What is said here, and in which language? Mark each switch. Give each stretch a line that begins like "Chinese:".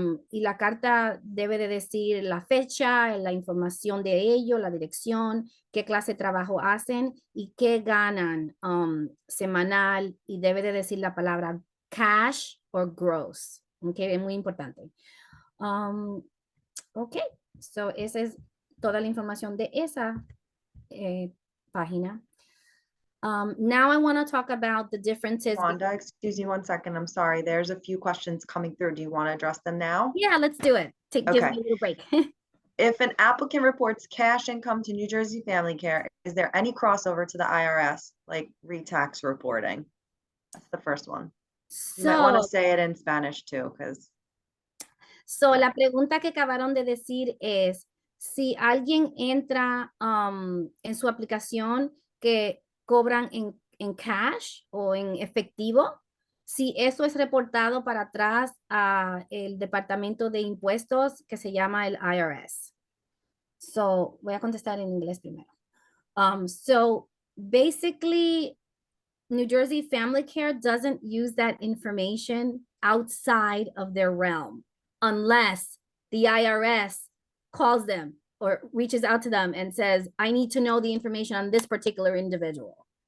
Spanish: Y la carta debe de decir la fecha, la información de ellos, la dirección, qué clase de trabajo hacen y qué ganan semanal, y debe de decir la palabra cash o gross. Okay, es muy importante. Ok, so esa es toda la información de esa página.
English: Now I want to talk about the differences. Wanda, excuse me 1 second. I'm sorry. There's a few questions coming through. Do you want to address them now? Yeah, let's do it. Give me a little break. If an applicant reports cash income to New Jersey Family Care, is there any crossover to the IRS, like re-tax reporting? That's the first one. You might want to say it in Spanish too, because.
Spanish: La pregunta que acabaron de decir es, si alguien entra en su aplicación que cobran en cash o en efectivo, si eso es reportado para atrás a el Departamento de Impuestos que se llama el IRS. So, voy a contestar en inglés primero.
English: So basically, New Jersey Family Care doesn't use that information outside of their realm unless the IRS calls them or reaches out to them and says, I need to know the information on this particular individual.